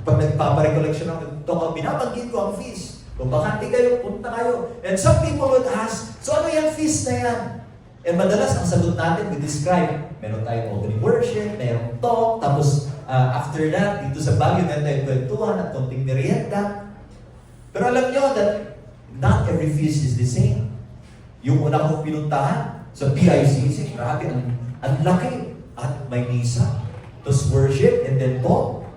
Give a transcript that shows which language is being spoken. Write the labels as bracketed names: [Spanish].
[Filipino] Pag nagpaparecollection ako, binabanggit ko ang feast. Kung bakante kayo, punta kayo. [English] And some people would ask, [Filipino] so ano yung feast na yan? And madalas, ang sagot natin, [English] we describe, [Filipino] meron tayong opening worship, merong talk, tapos [English] after that, [Filipino] dito sa Baguio, meron tayong kwentuhan at konting merienda. Pero alam nyo [English] that not every feast is the same. [Filipino] Yung una kong pinuntahan sa PICC, grabe, ang laki. At may misa, tapos worship, and then talk.